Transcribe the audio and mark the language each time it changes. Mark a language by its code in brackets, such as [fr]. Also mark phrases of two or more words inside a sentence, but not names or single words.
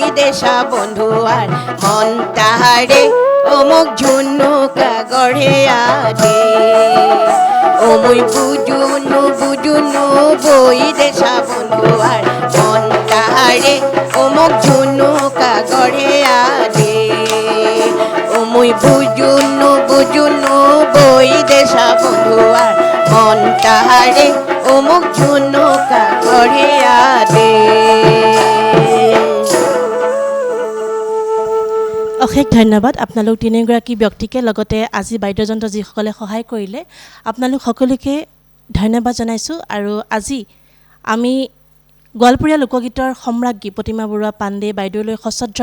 [rkt] দেশা বন্ধুয়ার মন তাহারে ও মোক ঝুনুকা গড়ে আদে ও মুই বুঝুনু বই দেশা বন্ধুয়ার মন তাহারে ও মোক ঝুনুকা গড়ে আদে ও মুই বুঝুনু বই দেশা বন্ধুয়ার মন তাহারে ও মোক ঝুনুকা গড়ে আদে [as] অশেষ ধন্যবাদ আপোনালোক তিনিগৰাকী ব্যক্তিকে লগতে আজি বাদ্যযন্ত্ৰ যিসকলে সহায় কৰিলে আপোনালোক সকলোকে ধন্যবাদ জনাইছোঁ আৰু আজি আমি গোৱালপৰীয়া লোকগীতৰ সম্ৰাজ্ঞী প্ৰতিমা বৰুৱা পাণ্ডে বাইদেউলৈ সশ্ৰদ্ধ